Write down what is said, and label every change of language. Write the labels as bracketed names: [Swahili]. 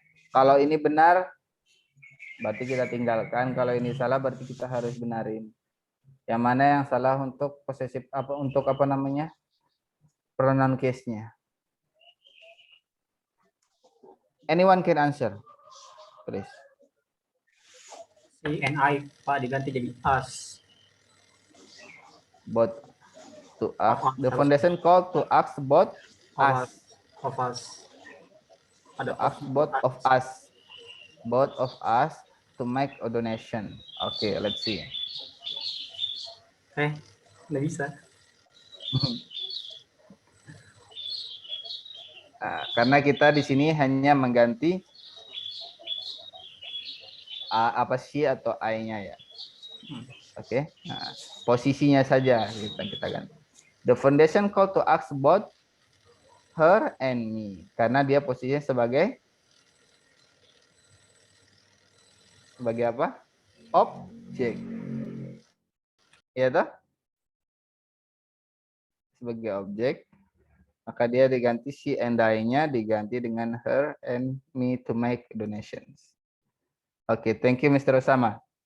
[Indonesian] Kalau ini benar, berarti kita tinggalkan. Kalau ini salah, berarti kita harus benarin. Yang mana yang salah untuk possessive apa untuk apa namanya? Pronoun case-nya. [English] Anyone can answer, please. She and I, [Indonesian] Pak, diganti jadi us. [English] Both to ask. The foundation called to ask both us. Of us. Ada To ask both of us. Both of us to make a donation. Okay, let's see. [Indonesian] Nggak bisa. Nah, karena kita di sini hanya mengganti apa she atau I-nya ya. Oke. Nah, posisinya saja kita ganti. [English] The foundation call to ask both her and me. [Indonesian] Karena dia posisinya sebagai apa? Objek. Ya toh? Sebagai objek. Maka dia diganti she and I-nya diganti dengan her and me [English] to make donations. [Indonesian] Oke, [English] thank you [Indonesian] Mr. Osama.